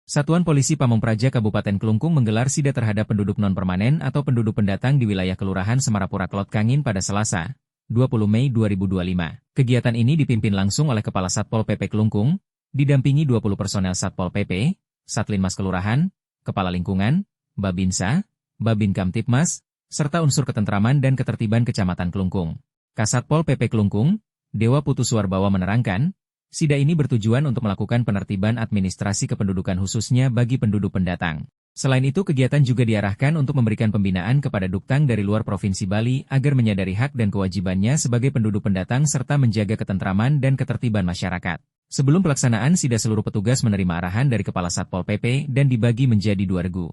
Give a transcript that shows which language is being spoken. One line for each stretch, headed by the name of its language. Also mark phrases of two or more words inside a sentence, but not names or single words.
Indonesian: Satuan Polisi Pamong Praja Kabupaten Klungkung menggelar sida terhadap penduduk non-permanen atau penduduk pendatang di wilayah Kelurahan Semarapura Klot Kangin pada Selasa, 20 Mei 2025. Kegiatan ini dipimpin langsung oleh Kepala Satpol PP Klungkung, didampingi 20 personel Satpol PP, Satlinmas Kelurahan, Kepala Lingkungan, Babinsa, Babin Kamtipmas, serta unsur ketentraman dan ketertiban Kecamatan Klungkung. Kasatpol PP Klungkung, Dewa Putuswarbawa menerangkan, sida ini bertujuan untuk melakukan penertiban administrasi kependudukan khususnya bagi penduduk pendatang. Selain itu kegiatan juga diarahkan untuk memberikan pembinaan kepada duktang dari luar Provinsi Bali agar menyadari hak dan kewajibannya sebagai penduduk pendatang serta menjaga ketentraman dan ketertiban masyarakat. Sebelum pelaksanaan sida seluruh petugas menerima arahan dari Kepala Satpol PP dan dibagi menjadi 2 regu.